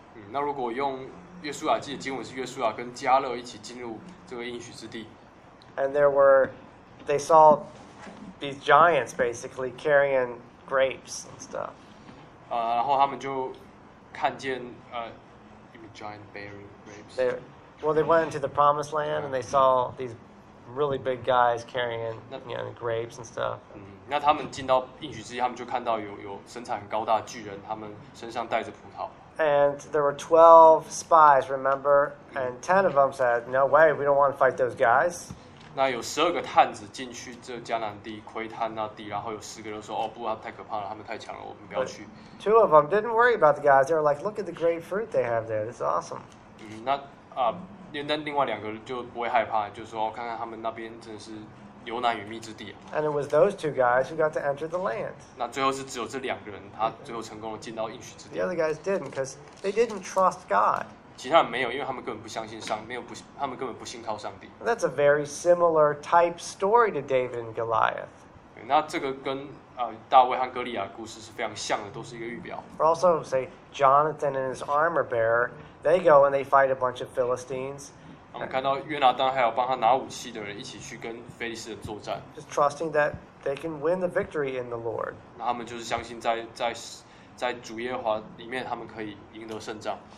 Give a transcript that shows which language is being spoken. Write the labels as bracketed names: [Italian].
[Chinese] 那如果用约书亚记的经文是约书亚跟加勒一起进入这个应许之地 [English] ，and they saw these giants basically carrying grapes and stuff. [Chinese] 然后他们就看见 [English] giant bearing grapes. They went into the promised land and they saw these really big guys carrying you know, grapes and stuff. [Chinese] 那他们进到应许之地，他们就看到有身材很高大的巨人，他们身上带着葡萄。 [English] And there were 12 spies, remember? And 10 of them said, no way, we don't want to fight those guys. [Chinese] 那有12个探子进去这迦南地窥探那地，然后有10个人说，哦，不，他们太可怕了，他们太强了，我们不要去。 [English] 2 of them didn't worry about the guys. They were like, look at the great fruit they have there. This is awesome. [Chinese] 那另外两个就不会害怕，就说，哦，看看他们那边真的是牛奶与蜜之地。 [English] And it was those two guys who got to enter the land. [Chinese] 那最后是只有这两个人，他最后成功的进到应许之地。 [English] The other guys didn't, because they didn't trust God. [Chinese] 其他人没有，因为他们根本不相信上，他们根本不信靠上帝。 [English] That's a very similar type story to David and Goliath. [Chinese] 那这个跟大卫和哥利亚故事是非常像的，都是一个预表。 [English] But also, say Jonathan and his armor bearer, they go and they fight a bunch of Philistines. [Chinese] 我们看到约拿单还有帮他拿武器的人一起去跟非利士人作战。 [English] Just trusting that they can win the victory in the Lord. [Chinese] 那他们就是相信在主耶和华里面，他们可以赢得胜仗。